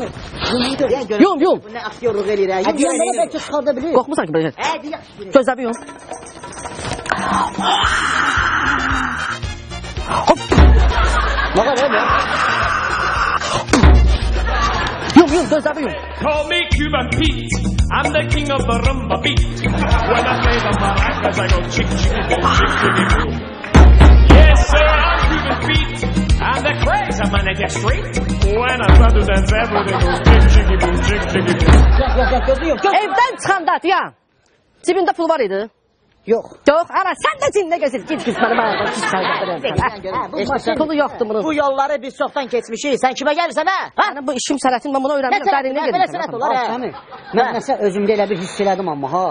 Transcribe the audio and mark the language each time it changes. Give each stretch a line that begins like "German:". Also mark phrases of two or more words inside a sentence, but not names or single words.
Azerbaijani: Yum. Bu nə aktyorluq eləyir ha? Deyən belə bəlkə çıxarda bilir. Qorxmusan ki belə? Gözlərimi yum. Nə var elə? Yum, gözlərimi yum.
English: Call me Cuban Pete. I'm the king of the rumba beat. When I play the maracas, I go chick, chicky, boom, chick, chicky, boom. Yes, sir, I'm Cuban Pete. I'm the crazy man, I get straight. When I try to dance, everything goes chick, chicky, boom, chick, chicky, boom.
Azerbaijani: Evdən çıxanda deyəm. Cibində pul var idi. Yox. Yox, ana sən də cində gəzir. Git mənə baxın. Pulu yoxdur bunun. Bu yolları biz çoxdan keçmişik. Sən kimə gəlirsən ha? Mənim bu işim sənətin, mən bunu öyrənmirəm. Dərinliyə Belə sənət olar ha. Şəmi, mən nəsə özümdə elə bir hiss elədim amma ha.